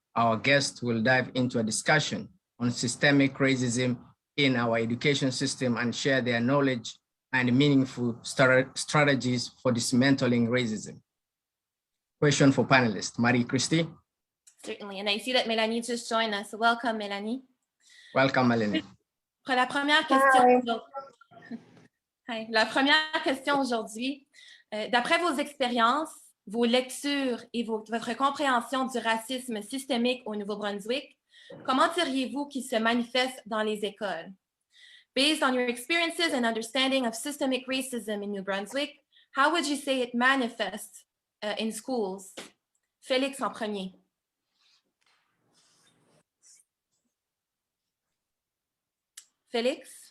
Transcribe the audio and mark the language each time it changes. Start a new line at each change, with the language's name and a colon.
English: our guest will dive into a discussion on systemic racism in our education system and share their knowledge and meaningful strategies for dismantling racism. Question for panelists. Marie-Christine? Certainly, and I see that Melanie just joined us. So welcome, Melanie. Welcome, Melanie.
French: Pour la première question,
English: Hi.
French: La première question aujourd'hui, d'après vos expériences, vos lectures et votre compréhension du racisme systémique au Nouveau-Brunswick, comment diriez-vous qu'il se manifeste dans les écoles?
English: Based on your experiences and understanding of systemic racism in New Brunswick, how would you say it manifests in schools?
French: Félix en premier. Félix?